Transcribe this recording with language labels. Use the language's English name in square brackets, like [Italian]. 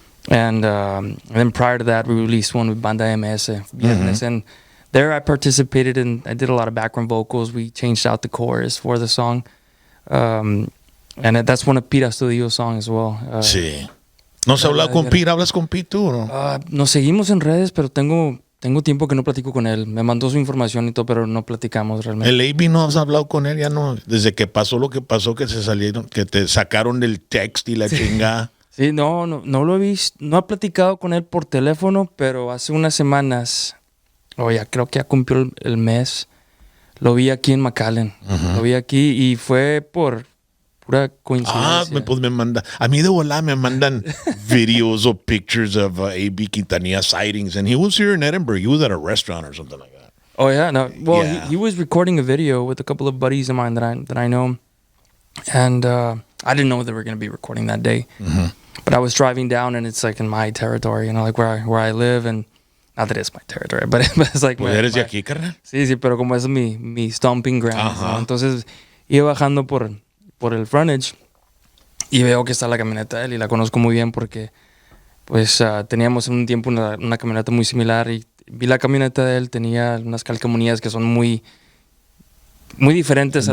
[English] And then prior to that, we released one with Banda MS, and there I participated and I did a lot of background vocals. We changed out the chorus for the song, and that's one of Pete Astudillo's songs as well. [Spanish] Sí. ¿No se habla con Pete? ¿Hablas con Pete tú o no? Nos seguimos en redes, pero tengo tiempo que no platico con él. Me mandó su información y todo, pero no platicamos realmente. ¿El AB no has hablado con él? Ya no. Desde que pasó lo que pasó, que se salieron, que te sacaron del text y la chingada. Sí, no lo he visto. No he platicado con él por teléfono, pero hace unas semanas, creo que ya cumplió el mes, lo vi aquí en McAllen. Lo vi aquí y fue por pura coincidencia. Pues me manda. A mí de volada me mandan videos [English] or pictures of AB Quintanilla sightings, and he was here in Edinburgh. He was at a restaurant or something like that. Oh yeah, no. Well, Yeah. he was recording a video with a couple of buddies of mine that I know, and I didn't know they were going to be recording that day. But I was driving down, and it's like in my territory, like where I live, and not that it's my territory, but it's like. [Spanish] Pues eres de aquí, carnal. Sí, pero como es mi stomping ground, ¿no? Entonces iba bajando por el frontage y veo que está la camioneta de él y la conozco muy bien porque pues teníamos en un tiempo una camioneta muy similar y vi la camioneta de él, tenía unas calcamonías que son muy diferentes.